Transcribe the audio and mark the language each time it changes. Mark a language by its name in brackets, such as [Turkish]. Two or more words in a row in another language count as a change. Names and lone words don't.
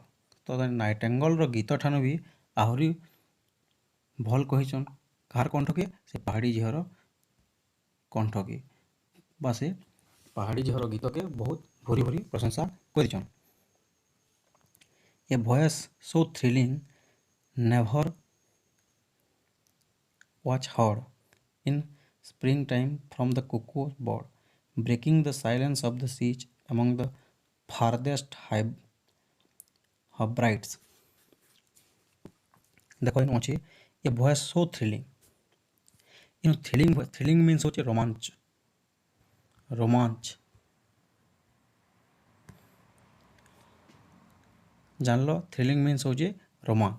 [Odia] ତ ନାଇଟିଙ୍ଗେଲ୍ର ଗୀତ ଠାନୁ ବି ଆହୁରି ଭଲ୍ କହିଛନ୍ କାହାର କଣ୍ଠକେ? ସେ ପାହାଡ଼ି ଝିଅର କଣ୍ଠକେ ବା ସେ ପାହାଡ଼ି ଝିଅର ଗୀତକେ ବହୁତ ଭରି ଭରି ପ୍ରଶଂସା କରିଛନ୍। [English] A voice so thrilling never was heard in springtime from the cuckoo bird, breaking the silence of the siege among the farthest Hebrides। [Odia] ଦେଖ ଇନୁ ଅଛି [English] A voice so thrilling. [Odia] ଇନୁ [English] thrilling means [Odia] ହେଉଛି ରୋମାଞ୍ଚ। ଜାଣିଲ [English] thrilling means [Odia] ହେଉଛି ରୋମାଞ୍ଚ।